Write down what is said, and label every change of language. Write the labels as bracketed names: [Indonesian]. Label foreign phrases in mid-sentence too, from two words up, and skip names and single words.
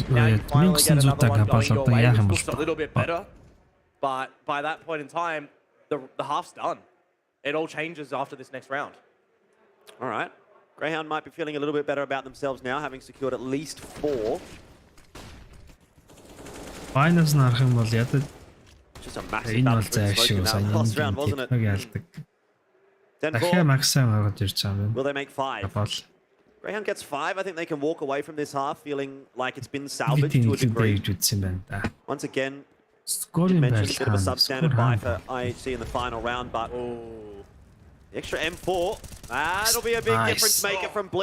[English] Now you finally get another one going your way, which looks a little bit better. But by that point in time, the half's done. It all changes after this next round. All right. Greyhound might be feeling a little bit better about themselves now, having secured at least 4. [Mongolian] Finals нарах юм бол ядаж [English] Just a massive battle for the smoke in that last round, wasn't it? [Mongolian] Дахиад максимум гаргаж ирж байгаа юм. [English] Will they make 5? Greyhound gets 5. I think they can walk away from this half feeling like it's been salvaged to a degree. Once again, you mentioned a bit of a substandard buy for IHC in the final round, but the extra M4, that'll be a big difference maker from Blitz.